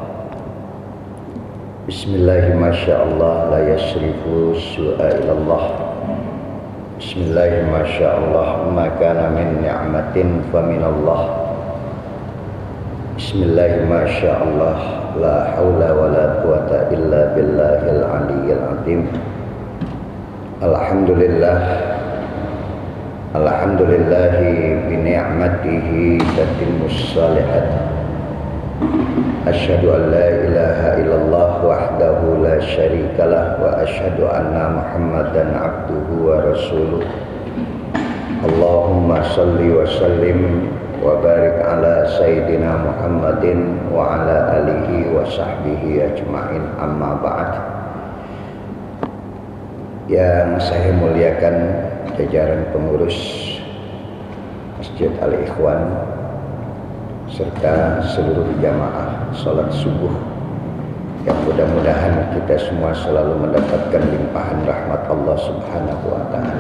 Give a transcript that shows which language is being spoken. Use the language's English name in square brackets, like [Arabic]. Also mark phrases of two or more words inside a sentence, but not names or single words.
[Arabic] بسم الله ما شاء الله لا يصرف السوء إلا الله. بسم الله ما شاء الله ما كان من نعمة فمن الله. بسم الله ما شاء الله لا حول ولا قوة إلا بالله العلي العظيم. الحمد لله بنعمته تتم الصالحات. أشهد أن لا إله إلا الله وحده لا شريك له وأشهد أن محمدا عبده ورسوله. اللهم صل وسلم وبارك على سيدنا محمد وعلى آله وصحبه أجمعين أما بعد. [Indonesian] Yang saya muliakan jajaran pengurus Masjid Al-Ikhwan serta seluruh jamaah salat subuh, yang mudah-mudahan kita semua selalu mendapatkan limpahan rahmat Allah [Arabic] سبحانه وتعالى.